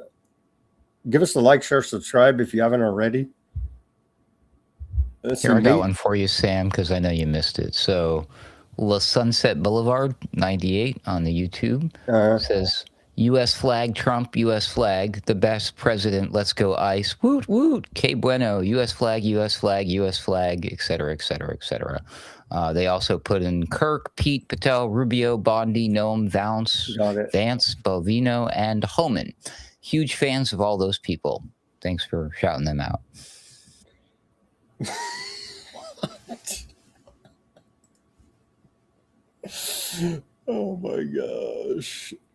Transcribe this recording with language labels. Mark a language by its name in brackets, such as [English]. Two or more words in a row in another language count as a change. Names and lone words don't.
[English] Give us a like, share, subscribe if you haven't already. Here, I got one for you, Sam, because I know you missed it. So, La Sunset Boulevard 98 on the YouTube says, U.S. flag, Trump, U.S. flag, the best president, let's go ICE, woot, woot, [Spanish] que bueno, [English] U.S. flag, U.S. flag, U.S. flag, et cetera, et cetera, et cetera. They also put in Kirk, Pete, Patel, Rubio, Bondi, Noam, Vance, Bovino, and Homan. Huge fans of all those people. Thanks for shouting them out. Oh my gosh.